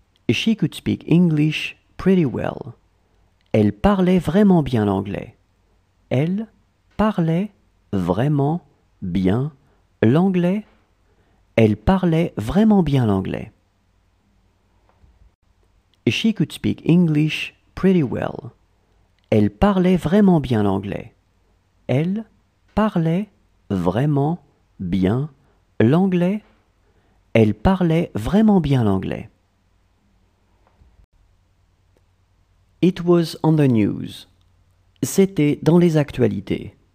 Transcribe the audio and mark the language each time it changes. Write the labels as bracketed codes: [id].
[en] She could speak English pretty well. [fr] Elle parlait vraiment bien l'anglais. Elle parlait vraiment bien l'anglais. Elle parlait vraiment bien l'anglais. [en] She could speak English pretty well. [fr] Elle parlait vraiment bien l'anglais. Elle parlait vraiment bien l'anglais. Elle parlait vraiment bien l'anglais. [en] It was on the news. [fr] C'était dans les actualités.